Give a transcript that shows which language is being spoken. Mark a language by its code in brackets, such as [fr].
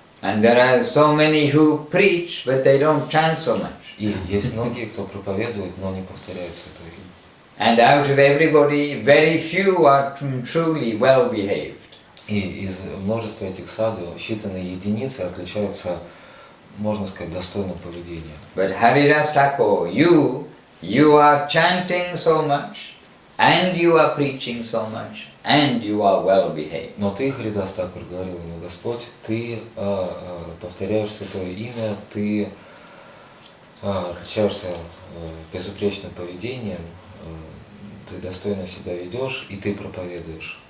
[en] And there are so many who preach, but they don't chant so much. [ru] И есть многие, кто проповедует, но не повторяет святое имя. [en] And out of everybody, very few are truly well behaved. [ru] И из множества этих саду считанные единицы отличаются, можно сказать, достойным поведением. [en] But Haridas Thakur, you are chanting so much, and you are preaching so much, and you are well behaved. [ru] Но ты, Харидас Такур, говорил ему Господь, ты повторяешь святое имя, ты отличаешься безупречным поведением, ты достойно себя ведешь, и ты проповедуешь.